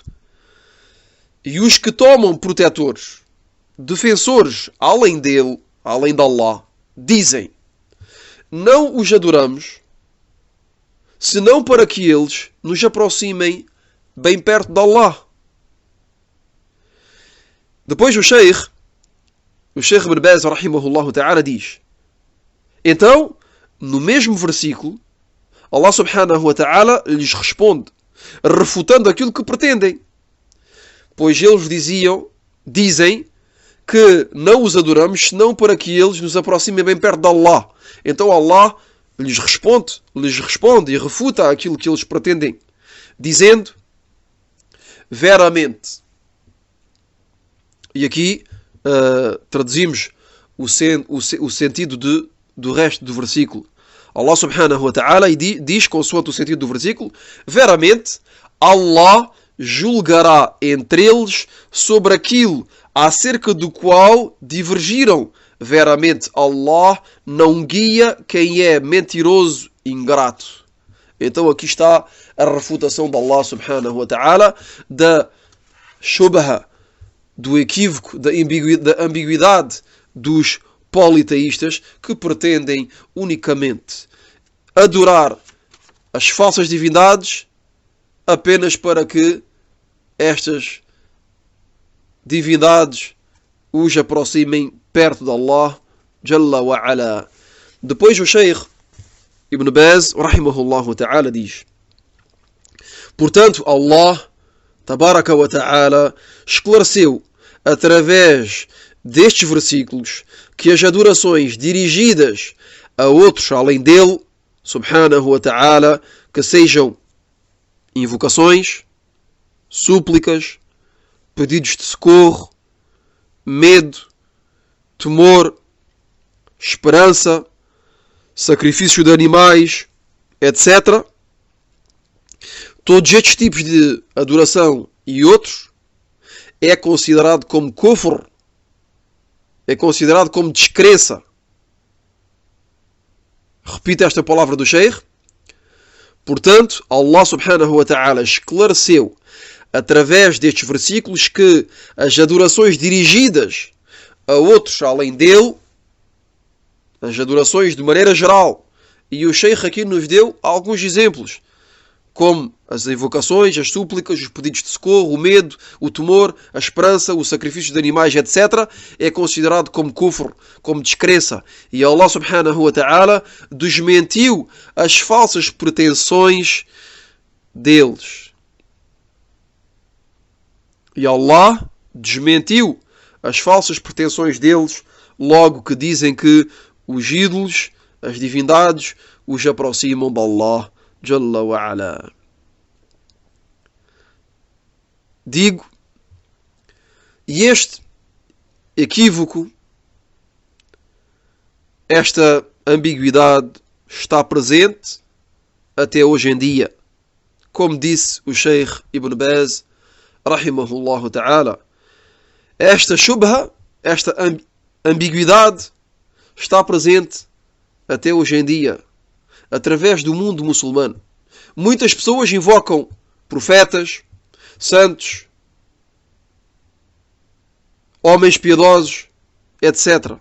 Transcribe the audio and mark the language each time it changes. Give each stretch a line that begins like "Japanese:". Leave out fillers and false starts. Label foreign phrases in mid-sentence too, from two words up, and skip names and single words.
Portuguese: E os que tomam protetores, defensores, além dele, além de Allah, dizem: não os adoramos, senão para que eles nos aproximem bem perto de Allah. Depois o Sheikh Ibn Baz,
Arabic: رحمه الله تعالى,
Portuguese: diz: então, no mesmo versículo, Allah
Arabic: سبحانه وتعالى
Portuguese: lhes responde, refutando aquilo que pretendem. Pois eles dizem que não os adoramos, senão para que eles nos aproximem bem perto de Allah. Então Allah lhes responde e refuta aquilo que eles pretendem, dizendo: veramente. E aqui traduzimos o sentido do resto do versículo. Allah
Arabic: سبحانه وتعالى
Portuguese: diz, consoante o sentido do versículo: veramente, Allah julgará entre eles sobre aquilo acerca do qual divergiram. Veramente, Allah não guia quem é mentiroso e ingrato. Então aqui está a refutação de Allah
Arabic: سبحانه وتعالى
Portuguese: da shubha, do equívoco, da ambiguidade dos politeístas que pretendem unicamente adorar as falsas divindades apenas para que estas divindades os aproximem perto de Allah
Arabic: جل وعلا.
Portuguese: Depois o Sheikh Ibn Baz,
Arabic: رحمه الله تعالى,
Portuguese: diz: portanto, Allah
Arabic: تبارك وتعالى
Portuguese: esclareceu através destes versículos que as adorações dirigidas a outros além dele,
Arabic: سبحانه وتعالى,
Portuguese: que sejam invocações, súplicas, pedidos de socorro, medo, temor, esperança, sacrifício de animais, etc. Todos estes tipos de adoração e outros é considerado como kufr, é considerado como descrença. Repito esta palavra do Sheikh. Portanto, Allah
Arabic: سبحانه وتعالى
Portuguese: esclareceu através destes versículos que as adorações dirigidas a outros além dele, as adorações de maneira geral, e o Sheikh aqui nos deu alguns exemplos, como as invocações, as súplicas, os pedidos de socorro, o medo, o temor, a esperança, o sacrifício de animais, etc., é considerado como kufr, como descrença. E Allah
Arabic: سبحانه وتعالى
Portuguese: desmentiu as falsas pretensões deles. E Allah desmentiu as falsas pretensões deles, logo que dizem que os ídolos, as divindades, os aproximam de Allah
Arabic: جل وعلا.
Portuguese: Digo, e este equívoco, esta ambiguidade está presente até hoje em dia. Como disse o Sheikh Ibn Baz,
Arabic: رحمه الله تعالى,
Portuguese: esta shubha, esta ambiguidade está presente até hoje em dia, através do mundo muçulmano. Muitas pessoas invocam profetas, santos, homens piedosos, etc.